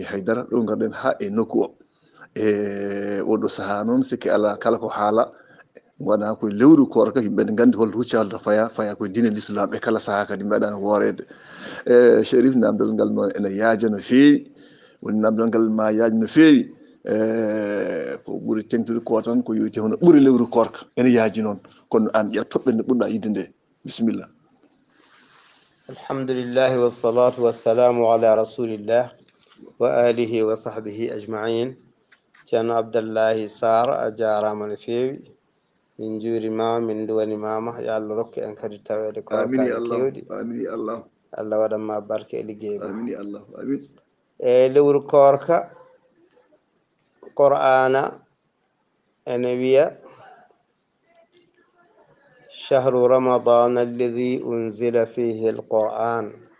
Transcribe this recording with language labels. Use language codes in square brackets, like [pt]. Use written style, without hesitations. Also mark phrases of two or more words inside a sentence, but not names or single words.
[ff] Haydara ɗo garɗen ha e nokku o e oɗo saaha noon sikki ala kala ko haala waɗa koye lewru korka yimɓe ne gandi holto huccata faya koye diine l'islam e kala saaha kadi mbaɗano worede e Chérif namdal ngal noon ene yaaja no fewi woni namdal ngal ma yaaj no fewi ko ɓuuri tengtude ko tan ko yowiti hono ɓuuri lewru korka ene yaaji noon kono an ƴeew toɓɓe nde ɓurɗa yidde nde bisimilla. [ar] الحمد لله والصلاة والسلام على رسول الله وآله وصحبه أجمعين. [ff] ceerno Abdallahi Sarr a jarama no fewi, min juurimama min duwanimama, yo Allah rokku en kadi tawede korkaji kewɗi. Allah waɗanma barke e liggey ma. e lewru korka qur'ana ene wiya [ar] شهر رمضان الذي أنزل فيه القرآن.